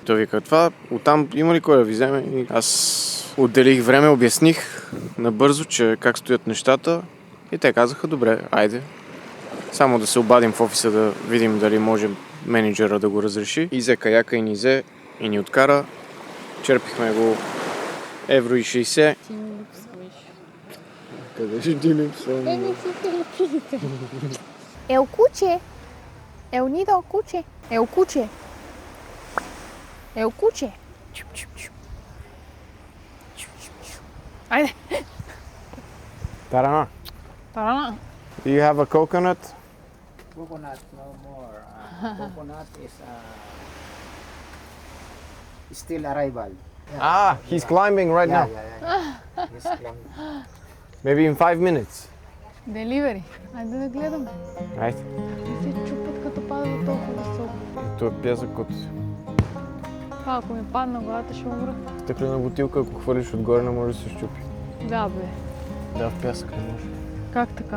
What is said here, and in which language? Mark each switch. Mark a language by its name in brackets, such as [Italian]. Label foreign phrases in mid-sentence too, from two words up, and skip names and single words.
[Bulgarian] Той вика това, оттам има ли кой да ви вземе? И аз отделих време, обясних набързо, че как стоят нещата и те казаха, добре, айде. Само да се обадим в офиса да видим дали може менеджера да го разреши. И взе каяка и ни взе и ни откара. Черпихме го €1,60. Къде ще ти липсвам? El cuche. El nido cuche. El cuche. El cuche. Айде. Тарана. Тарана. [English] Do you have a coconut? Coconut, no more. Coconut is still arrival. Ah, he's climbing right now. He's climbing. Maybe in 5 minutes. [Bulgarian] Деливери. Айде да гледаме. [English] Right. [Bulgarian] И се чупат като падат толкова високо. Това е пясък от Това, ако ми падна главата, ще умра. стъклена бутилка, ако хвърлиш отгоре, не може да се щупи. Да, бе. Да, в пясък не може. Как така?